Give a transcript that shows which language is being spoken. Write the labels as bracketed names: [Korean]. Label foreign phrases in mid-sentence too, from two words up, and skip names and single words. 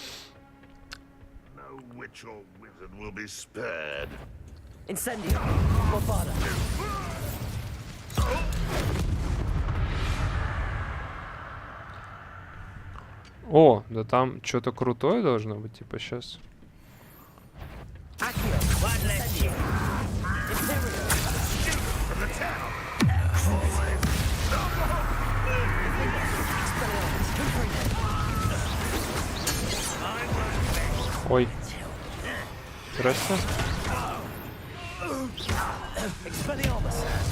[Russian] Incendio. Bombada. О, да там что-то крутое должно быть, типа сейчас. [Latin] Accio. Incendio. Imperio. [Russian] Ой. Здрасте. Expelliarmus.